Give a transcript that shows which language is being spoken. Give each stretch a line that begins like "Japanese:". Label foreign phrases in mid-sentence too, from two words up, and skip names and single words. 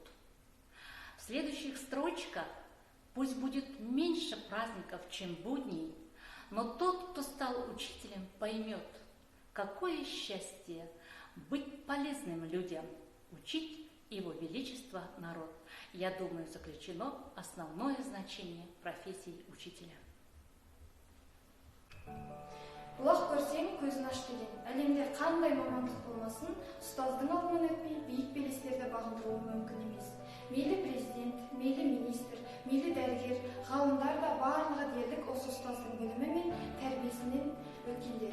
Russian: В следующих строчках пусть будет меньше праздников, чем будней, но тот, кто стал учителем, поймет, какое счастье быть полезным людям, учить его величество народ. Я думаю, заключено основное значение профессии учителя.
Kazakh: Құлақ көрсең, көзін аш деген. Әлемде қандай мамандық болмасын, ұстаздың алдынан өтпей, биік белестерді бағындыруы мүмкін емес. Мейлі президент, мейлі министр, мейлі дәрігер, ғалымдар да барлығы дерлік осы ұстаздың білімі мен тәрбиесінен өткендер.